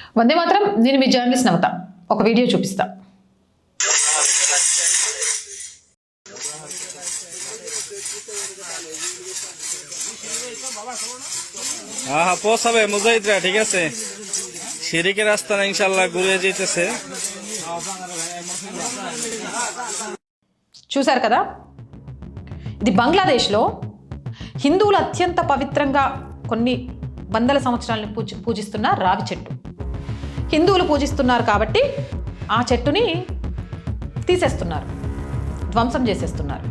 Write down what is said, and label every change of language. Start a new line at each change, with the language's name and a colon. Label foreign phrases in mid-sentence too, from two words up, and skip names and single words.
Telugu: వందే మాత్రం. నేను మీ జర్నలిస్ట్ నవత. ఒక వీడియో చూపిస్తా.
Bangla: পোষাবে মুজাহিদরা, ঠিক আছে, শিরিকের রাস্তা ইনশাল্লাহ ঘুরে যেতেছে।
Telugu: చూశారు కదా, ఇది బంగ్లాదేశ్లో హిందువులు అత్యంత పవిత్రంగా కొన్ని వందల సంవత్సరాలను పూజిస్తున్న రావి చెట్టు. హిందువులు పూజిస్తున్నారు కాబట్టి ఆ చెట్టుని తీసేస్తున్నారు, ధ్వంసం చేసేస్తున్నారు.